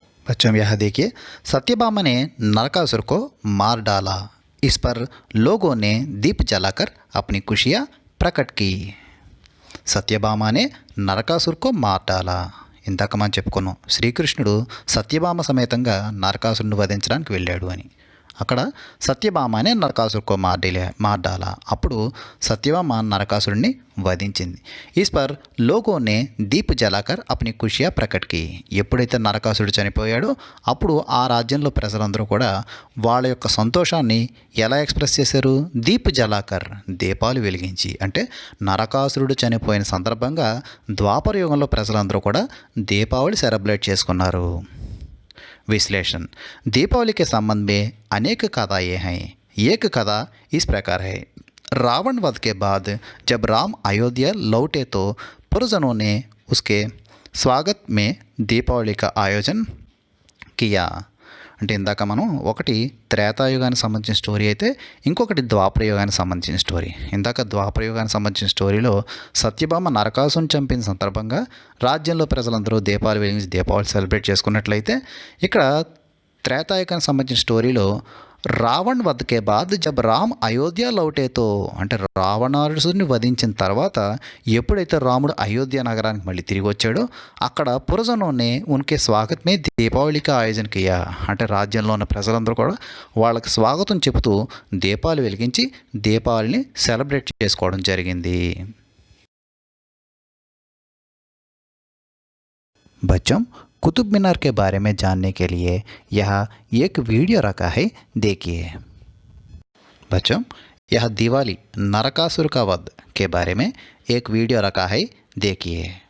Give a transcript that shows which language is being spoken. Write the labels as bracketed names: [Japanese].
[Hindi] बच्चों, यह देखिए सत्यभामा ने नरकासुर को मार डाला. इस पर लोगों ने दीप जलाकर अपनी खुशियाँ प्रकट की. సత్యభామనే నరకాసురుకో మార్డాలా. [Telugu] ఇందాక మనం చెప్పుకున్నాం శ్రీకృష్ణుడు సత్యభామ సమేతంగా నరకాసురుని వధించడానికి వెళ్ళాడు అని. [Hindi] అక్కడ సత్యభామ అనే నరకాసురుకో మార్డాలా. [Telugu] అప్పుడు సత్యభామ నరకాసురుడిని వధించింది. [Hindi] इस पर लोगों ने दीप जलाकर अपनी खुशियाँ प्रकट की. [Telugu] ఎప్పుడైతే నరకాసురుడు చనిపోయాడో అప్పుడు ఆ రాజ్యంలో ప్రజలందరూ కూడా వాళ్ళ యొక్క సంతోషాన్ని ఎలా ఎక్స్ప్రెస్ చేశారు? దీప్ జలాకర్, దీపాలు వెలిగించి. అంటే నరకాసురుడు చనిపోయిన సందర్భంగా ద్వాపర యుగంలో ప్రజలందరూ కూడా దీపావళి సెలబ్రేట్ చేసుకున్నారు. [Hindi] विश्लेषण. दीपावली के संबंध में अनेक कथाएँ हैं. एक कथा इस प्रकार है. रावण वध के बाद जब राम अयोध्या लौटे तो पुरजनों ने उसके स्वागत में दीपावली का आयोजन किया. [Telugu] అంటే ఇందాక మనం ఒకటి త్రేతాయుగానికి సంబంధించిన స్టోరీ అయితే ఇంకొకటి ద్వాపరయుగానికి సంబంధించిన స్టోరీ. ఇందాక ద్వాపరయుగానికి సంబంధించిన స్టోరీలో సత్యభామ నరకాసుని చంపిన సందర్భంగా రాజ్యంలో ప్రజలందరూ దీపాలు వెలిగించి దీపావళి సెలబ్రేట్ చేసుకున్నట్లయితే ఇక్కడ త్రేతాయుగానికి సంబంధించిన స్టోరీలో [Hindi] రావణ్ వధకే బాద్ జబ్ రామ్ అయోధ్య లౌటేతో, [Telugu] అంటే రావణాసురుని వధించిన తర్వాత ఎప్పుడైతే రాముడు అయోధ్య నగరానికి మళ్ళీ తిరిగి వచ్చాడో అక్కడ [Hindi] పురజనోనే ఉన్కే స్వాగత్ మే దీపావళికి ఆయోజన కియా. [Telugu] అంటే రాజ్యంలో ఉన్న ప్రజలందరూ కూడా వాళ్ళకి స్వాగతం చెబుతూ దీపాలు వెలిగించి దీపావళిని సెలబ్రేట్ చేసుకోవడం జరిగింది. [Hindi] बच्चों, कुतुब मीनार के बारे में जानने के लिए यहाँ एक वीडियो रखा है, देखिए. बच्चों, यह दिवाली नरकासुर का वध के बारे में एक वीडियो रखा है, देखिए.